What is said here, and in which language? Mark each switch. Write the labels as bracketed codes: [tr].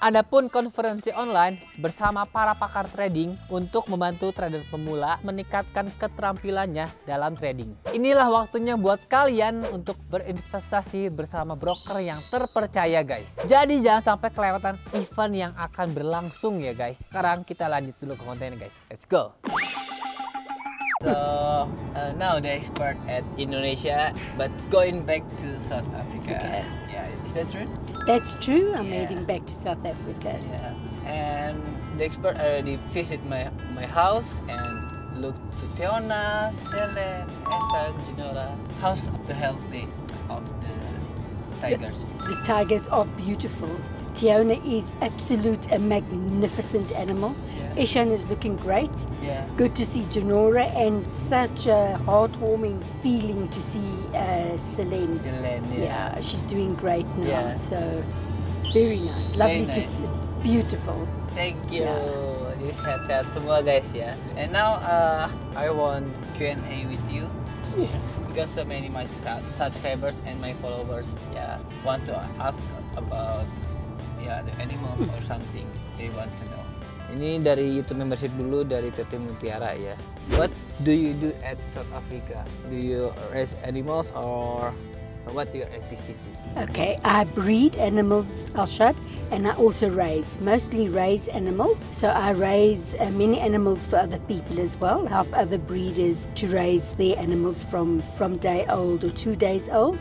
[id] Adapun konferensi online bersama para pakar trading untuk membantu trader pemula meningkatkan keterampilannya dalam trading. Inilah waktunya buat kalian untuk berinvestasi bersama broker yang terpercaya guys. Jadi jangan sampai kelewatan event yang akan berlangsung ya guys. Sekarang kita lanjut dulu ke kontennya guys. [en] Let's go. So now the expert at Indonesia, but going back to South Africa. Yeah, is that true? That's true. I'm heading back to South Africa. Yeah, and the expert already visit my house and look to Teona, Selen, Esa, Genola. How's the healthy of the tigers? The tigers are beautiful. Teona is a magnificent animal. Yeah. Eshan is looking great. Yeah. Good to see Janora, and such a heartwarming feeling to see Selene. Selen, Yeah, she's doing great now. Yeah. So very nice. Lovely Very nice. see. Beautiful. Thank you. Yeah. [id] This sehat-sehat semua guys ya. [en] And now I want Q&A with you. Yes. Because so many my subscribers and my followers want to ask about the animals or something they want to know. [id] Ini dari YouTube membership dulu dari Tete Mutiara ya. [en] What do you do at South Africa? Do you raise animals or What your activity? Okay, I breed animals, Alshad, and I also raise, mostly raise animals. So I raise many animals for other people as well, help other breeders to raise their animals from day old or 2 days old.